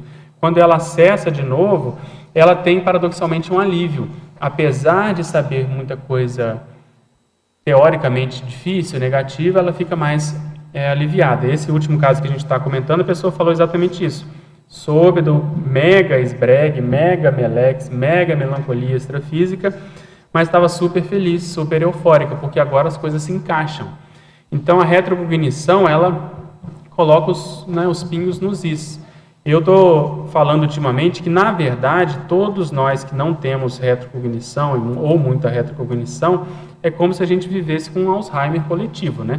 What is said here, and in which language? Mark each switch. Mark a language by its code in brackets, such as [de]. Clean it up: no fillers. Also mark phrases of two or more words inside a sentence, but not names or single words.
[pt] Quando ela acessa de novo, ela tem, paradoxalmente, um alívio. Apesar de saber muita coisa teoricamente difícil, negativa, ela fica mais aliviada. Esse último caso que a gente está comentando, a pessoa falou exatamente isso. Soube do mega esbregue, mega melex, mega melancolia extrafísica, mas estava super feliz, super eufórica, porque agora as coisas se encaixam. Então a retrocognição, ela coloca os pingos nos is. Eu estou falando ultimamente que, na verdade, todos nós que não temos retrocognição, ou muita retrocognição, é como se a gente vivesse com um Alzheimer coletivo, né?